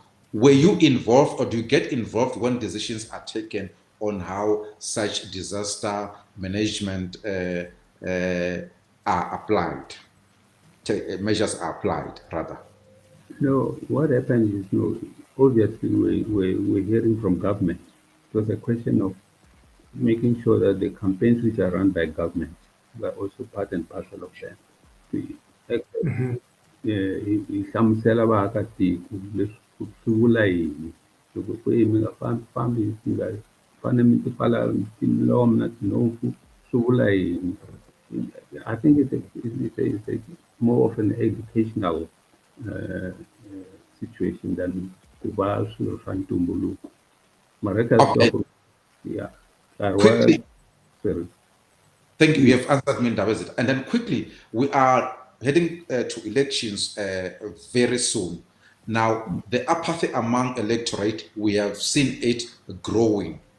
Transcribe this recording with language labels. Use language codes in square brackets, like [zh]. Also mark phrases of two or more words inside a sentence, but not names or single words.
[en] Were you involved, or do you get involved when decisions are taken on how such disaster management are applied? Measures are applied, rather. No, what happens is, obviously we're hearing from government. It was a question of making sure that the campaigns which are run by government were also part and parcel of them. [ts] Hi hlamusela vaakatiko leswi swi vula yini loko ku mi nga fambi mi nga fane mi ti pfala milomo na tinhompfu swi vula yini. [en] I think it's a more of an educational situation than [ts] ku va swilo swa ntumbuluko. Mara eka [en] Okay. yeah. Quickly, Sorry. thank you. You have answered me, Ndabezit. And then quickly, we are heading to elections very soon. Now, the apathy among electorate, we have seen it growing.